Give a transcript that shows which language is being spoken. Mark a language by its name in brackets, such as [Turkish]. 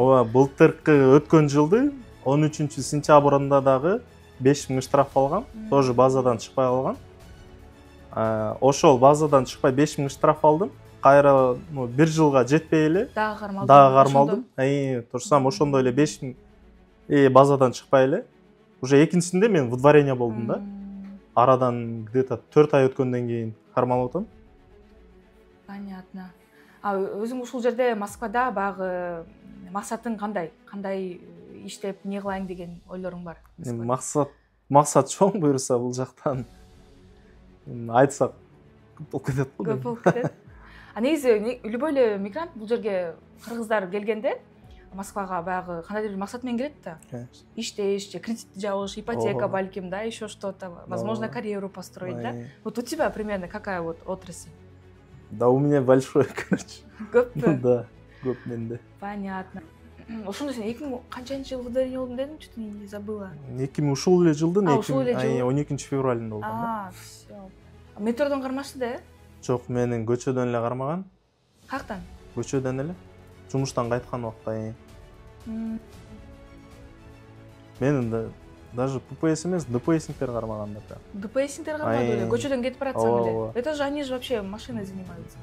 [Kyrgyz] Ооба, былтыркы өткөн жылды 13-сентябрында дагы 5000 штраф алгам. Тоже базадан чыкпай калган. Ошол базадан чыкпай 5000 штраф алдым. Кайра бир жылга жетпей эле дагы кармалдым. Турсам ошондой эле 5000 базадан чыкпай эле. Уже экинчисинде мен выдворение болдум да. Арадан где-то 4 ай өткөндөн кийин кармалып атам. Понятно. Өзүң ушул жерде Москвада багы максатың кандай? Кандай иштеп, не кылайын деген ойлоруң бар? Максат чоң буюрса бул жактан. Айтсак көп болуп кетет го. Көп болуп кетет. Негизи любой эле мигрант бул жерге кыргыздар келгенде Москвага баягы кандайдыр бир максат менен келет да. Иштеш, кредит жабыш, ипотека балким, [Russian] да, еще что-то, возможно, карьеру построить, да? Вот у тебя примерно какая вот отрасль? Да, у меня большой, короче. [Kyrgyz] Көппү? Да, көп менде. Понятно. Ошондо сен 2000 канчанчы жылы выдворение болдум дедің, [Russian] чуть не забыла. [Kyrgyz] 2000 ушул эле жылдын 12-февралында болдум. Всё. Метродон кармашты да? Жок, менин көчөдөн эле кармаган. Каяктан? Көчөдөн эле. Жумуштан кайткан убакта. Менин даже ППС эмес, ДПСниктер кармаган да. ДПСниктер кармады эле, көчөдөн кетип баратсаң эле. [Russian] Это же они же вообще машиной занимаются.